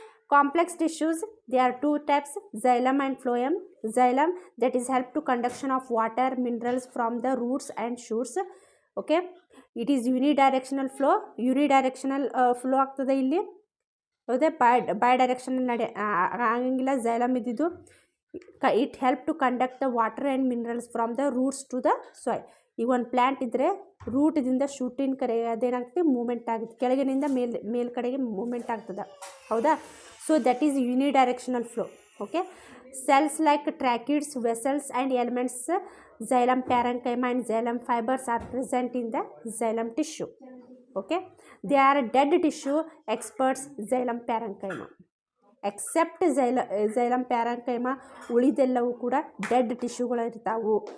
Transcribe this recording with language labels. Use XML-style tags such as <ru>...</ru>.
<en>Complex tissues, there are two types, xylem and phloem. Xylem, that is help to conduction of water, minerals from the roots and shoots. Okay. It is unidirectional flow. Unidirectional flow</en> <kn>ಆಗ್ತದೆ ಇಲ್ಲಿ. ಹೌದೇ by direction ಆಗಂಗಿಲ್ಲ.</kn> <en>Xylem ಇದ್ದಿದ್ದು it help to conduct the water and minerals from the roots to the soil.</en> <kn>ಈಗ ಒಂದು plant ಇದ್ದರೆ ರೂಟಿಂದ ಶೂಟಿನ ಕಡೆ ಅದೇನಾಗ್ತದೆ moment ಆಗುತ್ತೆ, ಕೆಳಗಿನಿಂದ ಮೇಲ್ಕಡೆಗೆ ಮೂಮೆಂಟ್ ಆಗ್ತದೆ.</kn> <en>ಹೌದಾ? So that is unidirectional flow. Okay, cells like tracheids, vessels and elements, xylem parenchyma and xylem fibers are present in the xylem tissue. Okay, they are dead tissue experts xylem parenchyma. Except xylem parenchyma,</en> <kn>ಉಳಿದೆಲ್ಲವೂ ಕೂಡ dead ಟಿಶ್ಯೂಗಳು ಇರ್ತಾವು.</kn>